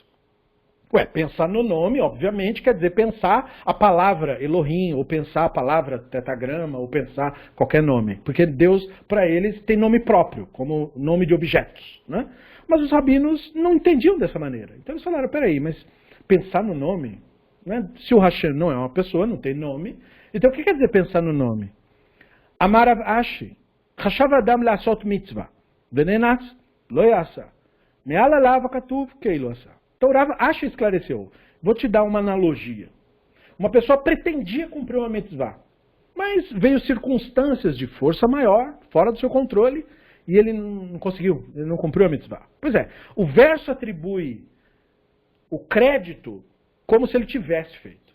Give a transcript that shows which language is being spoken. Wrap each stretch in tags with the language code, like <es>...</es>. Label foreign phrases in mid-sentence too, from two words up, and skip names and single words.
<pt>Ué, pensar no nome, obviamente, quer dizer pensar a palavra Elohim, ou pensar a palavra tetagrama, ou pensar qualquer nome. Porque Deus, para eles, tem nome próprio, como nome de objetos. Né? Mas os rabinos não entendiam dessa maneira. Então eles falaram, peraí, mas pensar no nome? Né? Se o Hashem não é uma pessoa, não tem nome, então o que quer dizer pensar no nome?</pt> <he>אמר רב אשי, חשב אדם לעשות מצוה, ונאנס, ולא עשאה, מעלה עליו הכתוב, כאילו עשאה.</he> <pt>Então Rav Ashi esclareceu. Vou te dar uma analogia. Uma pessoa pretendia cumprir uma mitzvah, mas veio circunstâncias de força maior, fora do seu controle, e ele não conseguiu, ele não cumpriu a mitzvah. Pois é, o verso atribui o crédito como se ele tivesse feito.</pt>